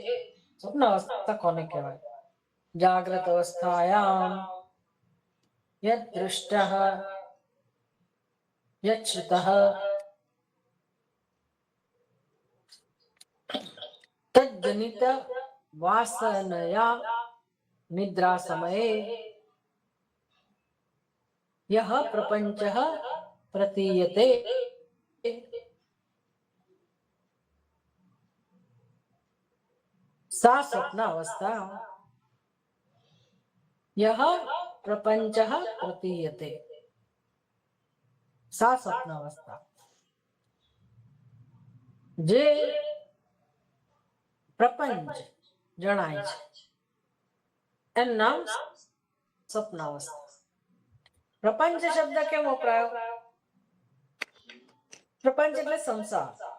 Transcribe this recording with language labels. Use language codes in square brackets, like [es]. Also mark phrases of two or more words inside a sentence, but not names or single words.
[gu] સ્વપ્ન અવસ્થા કોને કહેવાય? [sa] जाग्रत अवस्थायाम यद दृष्टः यच्छुतः तज्जनित वासनया निद्रा समये यह प्रपंचः प्रतीयते सा स्वप्नावस्था यह प्रपंचः प्रतीयते सा स्वप्नावस्था [gu] જે પ્રપંચ જણાય છે એનું નામ સ્વપ્નાવસ્થા. પ્રપંચ શબ્દ કેમ વપરાયો? પ્રપંચ એટલે સંસાર.